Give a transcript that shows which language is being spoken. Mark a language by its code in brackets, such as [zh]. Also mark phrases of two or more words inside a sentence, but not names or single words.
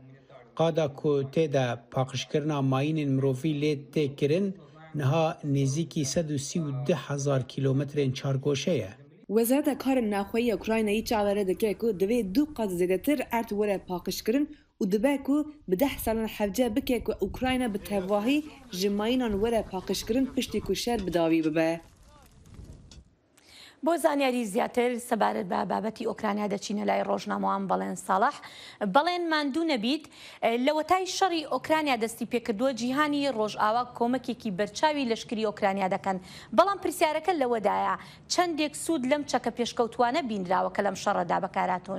[ku] Qada ku tê de paqijkirina mayînên mirovî lê tê kirin niha nêzîkî 132,000 kîlometrên çargoşe ye. Wezareta Karên Navxweyî Ukraynayê çavere dike ku divê du qet zêdetir erd were paqijkirin û dibe ku bi 10 salan hevce bike ku Ukrayna bi tevahî ji mayînan were paqijkirin piştî ku şer bi dawî bibe. [ckb] بۆ زانیاری زیاتر سەبارەت بە بابەتی ئۆکرانیا دەچینە لای ڕۆژنامەوان بەڵێن ساڵح بەڵێن ماندوو نەبیت لە وەتای شەڕی ئۆکرانیا دەستی پێکردووە جیهانی ڕۆژئاوا کۆمەکێکی بەرچاوی لەشکری ئۆکرانیا دەکەن بەڵام پرسیارەکە لەوەدایە چەندێک سوود لەم چەکە پێشکەوتوانە بینراوە کە لەم شەڕەدا بەکارهاتوون.